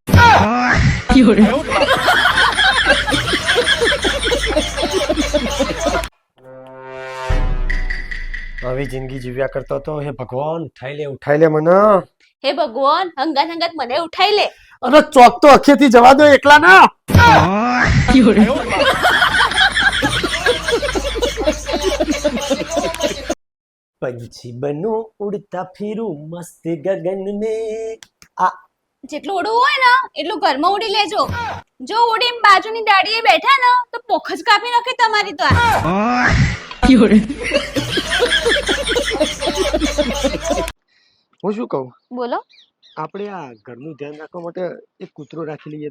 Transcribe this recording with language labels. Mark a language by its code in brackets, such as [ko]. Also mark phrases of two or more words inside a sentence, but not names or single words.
[gu] આવી જિંદગી જીવ્યા કરતો તો હે ભગવાન ઉઠાઈ લે મને. હે ભગવાન હંગાત હંગાત મને ઉઠાઈ લે અને ચોક તો અખેથી જવા દો એકલા ના. [hi] पंछी बनो उड़ता फिरूं मस्त गगन में. आ [gu] જેટલું ઉડવું હોય ને એટલું ઘરમાં ઉડી લેજો જો ઉડીને બાજુની દાડીએ બેઠા ને તો પોખ જ કાપી નાખે તમારી તો હું શું કહું બોલો આપણે આ ઘરનું ધ્યાન રાખવા માટે એક કૂતરો રાખી લઈએ તો.